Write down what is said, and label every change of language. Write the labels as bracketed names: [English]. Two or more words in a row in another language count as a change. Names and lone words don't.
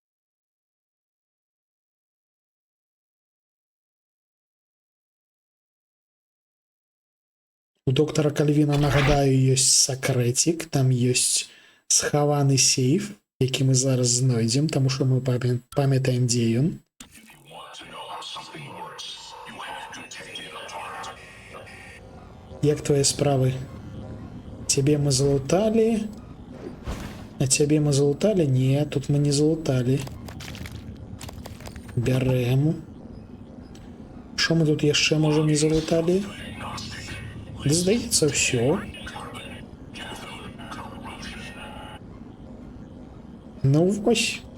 [Belarusian] У доктара Кальвіна, нагадаю, ёсць сакрэцік, там ёсць схаваны сейф, які мы зараз знойдзем, таму што мы памятаем, дзе ён. Як твои справы? [Russian] Тебе мы залутали. А тебе мы залутали? Нет, тут мы не залутали. Бярэм. [Belarusian] Што мы тут яшчэ можем не залутали? Здаецца, ўсё. Ну вось.